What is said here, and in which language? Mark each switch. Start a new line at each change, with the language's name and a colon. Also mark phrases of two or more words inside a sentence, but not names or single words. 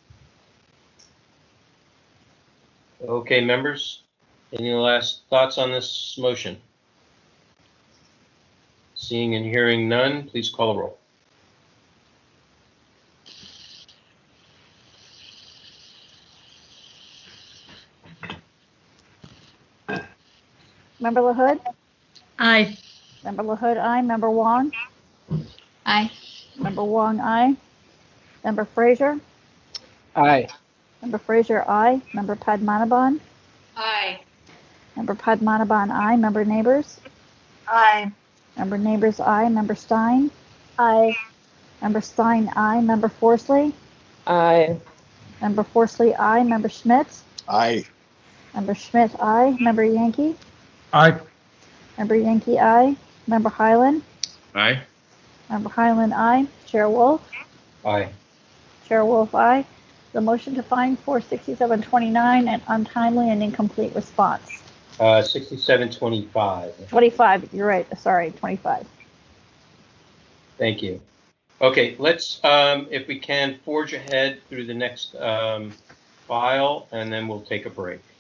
English: Okay, members, any last thoughts on this motion? Seeing and hearing none, please call the roll. Member LaHood? Aye. Member LaHood, aye. Member Wong? Aye. Member Wong, aye. Member Frazier? Aye. Member Frazier, aye. Member Padmanabhan? Aye. Member Padmanabhan, aye. Member Neighbors? Aye. Member Neighbors, aye. Member Stein? Aye. Member Stein, aye. Member Forsley? Aye. Member Forsley, aye. Member Schmidt? Aye. Member Schmidt, aye. Member Yankee? Aye. Member Yankee, aye. Member Highland? Aye. Member Highland, aye. Chair Wolf? Aye. Chair Wolf, aye. The motion to fine for 6729 an untimely and incomplete response. 6725. 25, you're right. Sorry, 25. Thank you. Okay, let's, if we can, forge ahead through the next file, and then we'll take a break.